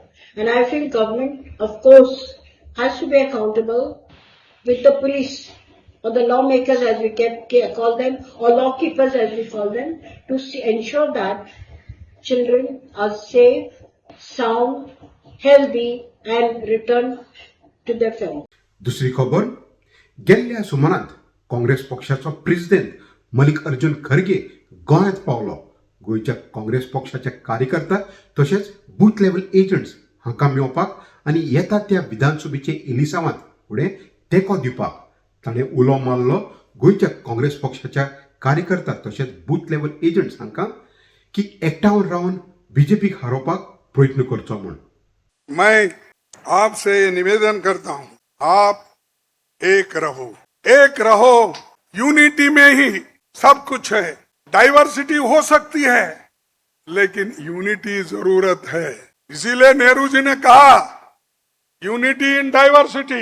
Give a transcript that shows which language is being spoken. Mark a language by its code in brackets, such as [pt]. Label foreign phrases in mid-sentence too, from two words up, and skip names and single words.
[en] And I feel government, of course, has to be accountable with the police or the lawmakers as we call them, or lawkeepers as we call them, to ensure that children are safe, sound, healthy and return to their family. [kok] दुसरी खबर, गेल्ल्या सुमारांत काँग्रेस पक्षाचो प्रेसिडेंट मल्लिकार्जुन खरगे गोंयांत पावलो. गोंयच्या काँग्रेस पक्षाचे कार्यकर्ता तशेंच [en] booth level agents [kok] हांकां मेळपाक आनी येता त्या विधानसभेचे इलिसांवांत फुडें तेंको दिवपाक ताणें उलो मारलो गोंयच्या काँग्रेस पक्षाच्या कार्यकर्ता तशेंच [en] booth level agents [kok] हांकां की एकठांय रावन बीजेपीक हारोवपाक प्रयत्न करचो म्हूण. [hi] मैं आपसे ये निवेदन करता हूं, आप एक रहो. यूनिटी में ही सब कुछ है. डाइवर्सिटी हो सकती है लेकिन यूनिटी जरूरत है. इसीलिए नेहरू जी ने कहा [en] unity in diversity.